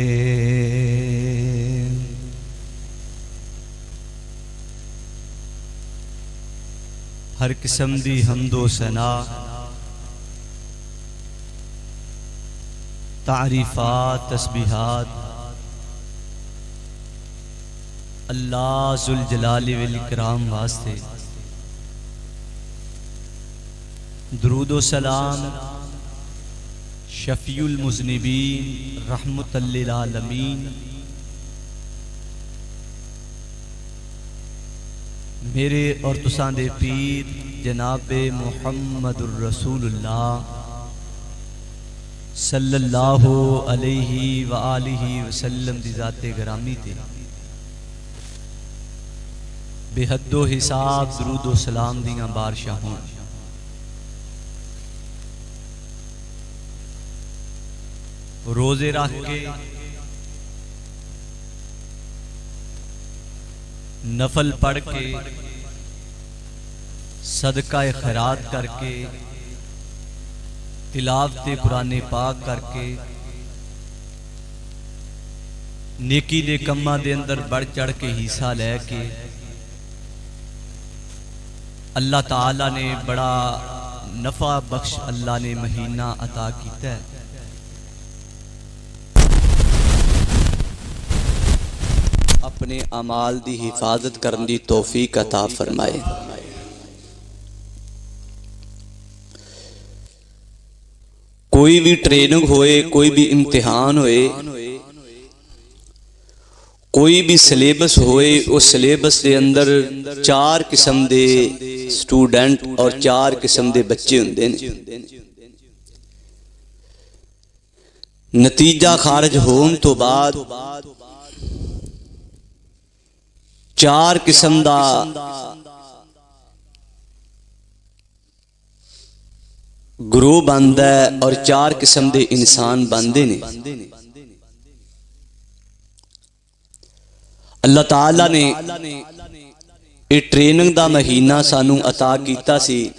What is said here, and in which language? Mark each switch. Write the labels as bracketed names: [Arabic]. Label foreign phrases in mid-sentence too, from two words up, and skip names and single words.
[Punjabi] ہر قسم دی حمد و ثنا، تعریفات تسبیحات اللہ [Arabic] ذو الجلال والإكرام [Punjabi] واسطے. درود و سلام [Arabic] شفيع المذنبين رحمة للعالمين [Punjabi] میرے اور تساں دے پیر جنابِ [Arabic] محمد رسول الله صلى الله عليه وآله وسلم [Punjabi] دی ذاتِ گرامی تے بے حد و حساب درود و سلام دیاں بارشاں ہوݨ. روزے رکھ کے نفل پڑھ کے صدقہ خیرات کر کے تلاوت قرآن پاک کر کے نیکی دے کماں دے اندر بڑھ چڑھ کے حصہ لے کے [Urdu] اللہ تعالیٰ نے بڑا نفع بخش اللہ نے مہینہ عطا کیا ہے. [Punjabi] اپنے اعمال دی حفاظت کرنے کی توفیق عطا فرمائے. کوئی بھی ٹریننگ ہوئے، کوئی بھی امتحان ہوئے، کوئی بھی سلیبس ہوئے، اس سلیبس کے اندر 4 قسم دے سٹوڈنٹ اور 4 قسم دے بچے ہندے نے. نتیجہ خارج ہونے تو بعد 4 قسم دا گروہ بندا ہے اور 4 قسم دے انسان بندے نے. اللہ تعالیٰ نے یہ ٹریننگ دا مہینہ سانوں عطا کیتا سی.